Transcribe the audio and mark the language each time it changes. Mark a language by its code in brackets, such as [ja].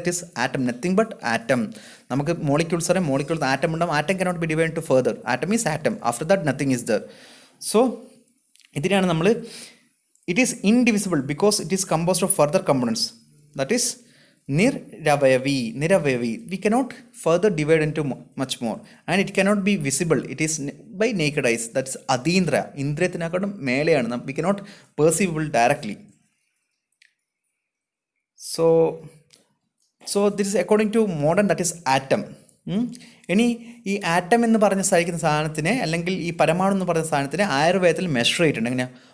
[en] It is atom, nothing but atom. [ml] നമുക്ക് molecules അറിയാം, molecules atom ഉണ്ടാവും. [en] Atom cannot be divide to further. Atom is atom, after that nothing is there. [ml] So ഇതിനാണ് നമ്മൾ [en] It is indivisible because it is composed of further components. That is Niravayavi. We cannot further divide into much more, and it cannot be visible. It is by naked eyes. That's adindra. [ml] Indriyathinakkadum meleyanu. [en] We cannot perceivable directly. So this is according to modern, that is atom. [ml] ഇനി ഈ atom എന്ന് പറഞ്ഞ സാധിക്കുന്ന സാധനത്തിനെ അല്ലെങ്കിൽ ഈ പരമാണു എന്ന് പറഞ്ഞ സാധനത്തിനെ ആയുർവേദത്തിൽ മെഷർ ചെയ്തിട്ടുണ്ട്. എങ്ങനെയാണ്?